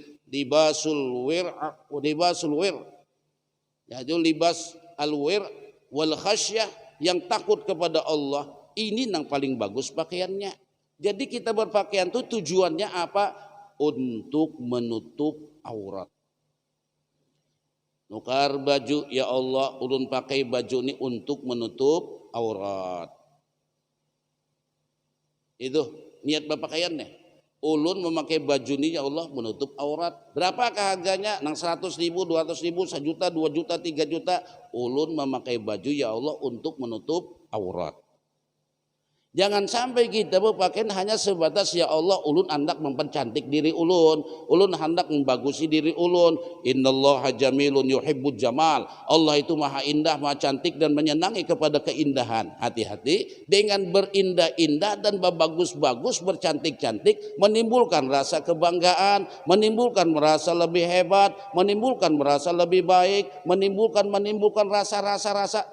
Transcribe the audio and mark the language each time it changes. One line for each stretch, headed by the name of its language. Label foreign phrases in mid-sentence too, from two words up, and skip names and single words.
Arabic: Libasul wir, yaitu libas al-wir wal khasyah,
Indonesian: yang takut kepada Allah. Ini yang paling bagus pakaiannya. Jadi kita berpakaian itu tujuannya apa? Untuk menutup aurat.
Banjar: Nukar baju, ya Allah ulun pakai baju ini untuk menutup aurat.
Indonesian: Itu niat berpakaiannya. Ulun memakai baju ini ya Allah menutup aurat. Berapakah harganya?
Banjar: Nang 100 ribu, 200 ribu, 1 juta, 2 juta, 3 juta.
Indonesian: Ulun memakai baju ya Allah untuk menutup aurat. Jangan sampai kita berpakaian hanya sebatas ya Allah ulun hendak mempercantik diri ulun hendak membagusi diri ulun.
Arabic: Innallaha jamilun yuhibbul jamal.
Indonesian: Allah itu maha indah, maha cantik dan menyenangi kepada keindahan. Hati-hati dengan berindah-indah dan berbagus-bagus, bercantik-cantik, menimbulkan rasa kebanggaan, menimbulkan merasa lebih hebat, menimbulkan merasa lebih baik, menimbulkan rasa-rasa.